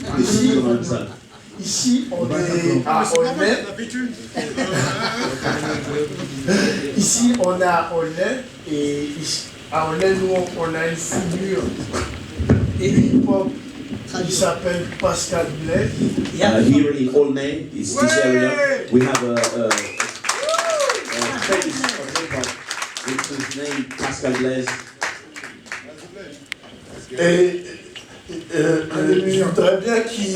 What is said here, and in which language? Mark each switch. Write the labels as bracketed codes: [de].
[fr] On était tous dans la même salle. ici, on est à Aulnay. Ici, on est à Aulnay. Et ici, à Aulnay, nous, on a une figure hip-hop qui s'appelle Pascal Blaise. [en] Here in Aulnay, this area, we have a face of hip-hop with his name Pascal Blaise. [fr] Et je voudrais bien qu'il...